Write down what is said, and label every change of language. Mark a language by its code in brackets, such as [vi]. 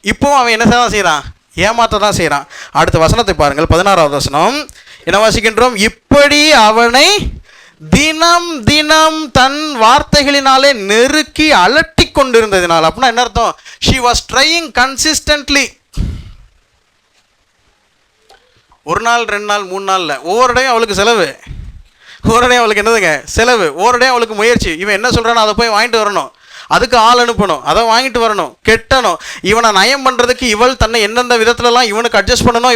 [ta] இப்போவும் அவன் என்ன தான் செய்கிறான், ஏமாற்ற தான் செய்கிறான். அடுத்த வசனத்தை பாருங்கள். 16வது வசனம் என்ன வாசிக்கின்றோம்? இப்படி அவனை தினம் தினம் தன் வார்த்தைகளினாலே நெருக்கி அலட்டி கொண்டிருந்ததினால். அப்படின்னா என்ன அர்த்தம்? [en] she was trying consistently. [ta] 1 நாள் 2 நாள் 3 நாளில் ஒவ்வொரு இடையும் அவளுக்கு செலவு. அவளுக்கு என்னதுங்க, செலவு. ஒவ்வொரு இடையும் அவளுக்கு முயற்சி. இவன் என்ன சொல்கிறானோ அதை போய் வாங்கிட்டு வரணும், அதுக்கு ஆள் அனுப்பணும், அதை வாங்கிட்டு வரணும், கெட்டணும். இவனை நயம் பண்ணுறதுக்கு இவள் தன்னை எந்தெந்த விதத்துலலாம் இவனுக்கு அட்ஜஸ்ட் பண்ணணும்.